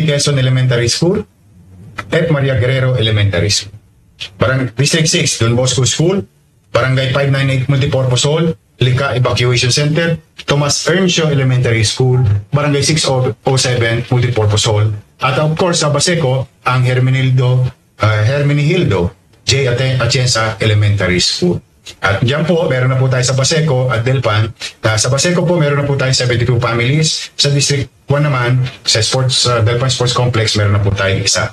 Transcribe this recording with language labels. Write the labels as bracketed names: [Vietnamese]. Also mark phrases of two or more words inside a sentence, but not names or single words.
[Filipino] Quezon Elementary School, F. Maria Guerrero Elementary School. District 6, Don Bosco School, Barangay 598 Multipurpose Hall, Lica Evacuation Center, Tomas Earnshaw Elementary School, Barangay 607 Multipurpose Hall, at [English] of course [Filipino] sa Baseco, ang Hermenegildo J. Atienza Elementary School. At dyan po, meron na po tayo sa Baseco at Delpan. Sa Baseco po, meron na po tayo 72 families. Sa District 1 naman, sa Delpan Sports Complex, meron na po tayo isa.